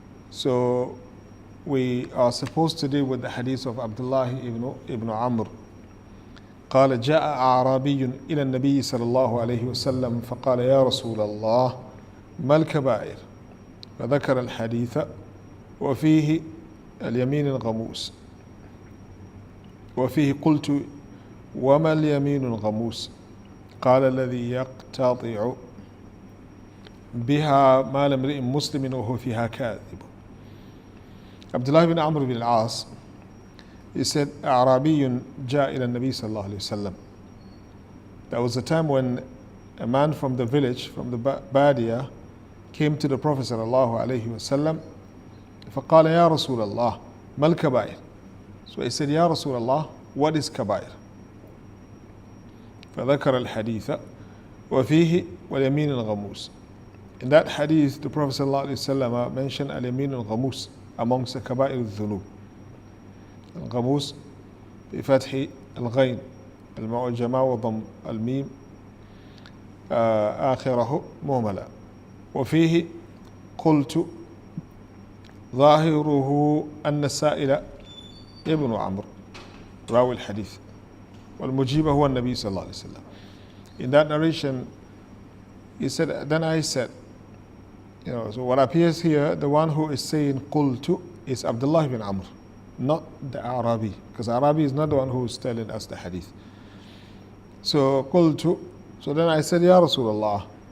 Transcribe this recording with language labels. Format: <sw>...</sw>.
<en>So we are supposed to deal with the hadith of Abdullah ibn Amr.</en> <ar>قال جاء أعرابي إلى النبي صلى الله عليه وسلم فقال يا رسول الله ما الكبائر؟ فذكر الحديث وفيه اليمين الغموس. وفيه قلت وما اليمين الغموس؟ قال الذي يقتطع بها مال امرئ مسلم وهو فيها كاذب.</ar> <en>Abdullah ibn Amr ibn al-As, he said,</en> <ar>أعرابي جاء إلى النبي صلى الله عليه وسلم.</ar> <en>There was a time when a man from the village, from the Badia, came to the Prophet</en> <ar>صلى الله عليه وسلم. فقال يا رسول الله ما الكبائر?</ar> <en>So he said,</en> <ar>يا رسول الله,</ar> <en>what is كبائر?</en> <ar>فذكر الحديث وفيه واليمين الغموس.</ar> <en>In that hadith, the Prophet ﷺ mentioned al-yamin al-ghamus amongst the kaba'ir al-dhunub. Al-ghamus</en> <ar>بفتح الغين المعجمة وضم الميم آخره مهملا. وفيه قلت ظاهره أن السائل ابن عمرو راوي الحديث والمجيب هو النبي صلى الله عليه وسلم.</ar> <en>In that narration, he said, then I said, so what appears here, the one who is saying qultu is Abdullah ibn Amr, not the Arabi, because Arabi is not the one who is telling us the hadith. So qultu, so then I said,</en> <ar>Ya Rasulullah.</ar>